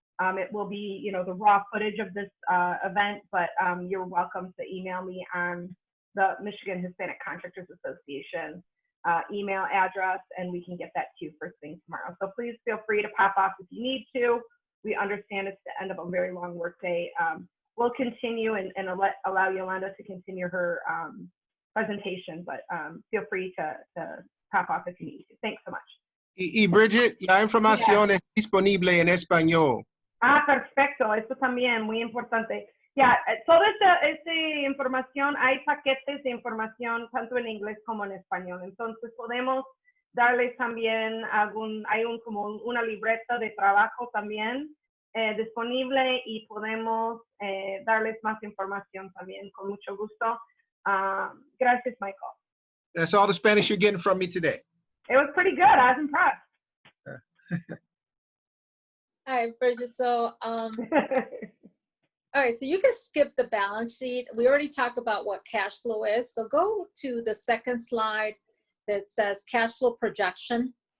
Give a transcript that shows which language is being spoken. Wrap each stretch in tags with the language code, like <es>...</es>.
<en>It will be, the raw footage of this event, but you're welcome to email me on the Michigan Hispanic Contractors Association email address, and we can get that to you first thing tomorrow. So please feel free to pop off if you need to. We understand it's the end of a very long workday. We'll continue and allow Yolanda to continue her presentation, but feel free to pop off if you need to. Thanks so much.</en> <es>Y Bridget, la información es disponible en español. Perfecto. Eso también, muy importante. Toda esta información, hay paquetes de información tanto en inglés como en español. Entonces podemos darles también hay como una libreta de trabajo también disponible, y podemos darles más información también con mucho gusto. Gracias, Michael.</es> <en>That's all the Spanish you're getting from me today. It was pretty good. I was impressed. All right, Bridget. So, all right, so you can skip the balance sheet. We already talked about what cash flow is. So go to the second slide that says cash flow projection.</en>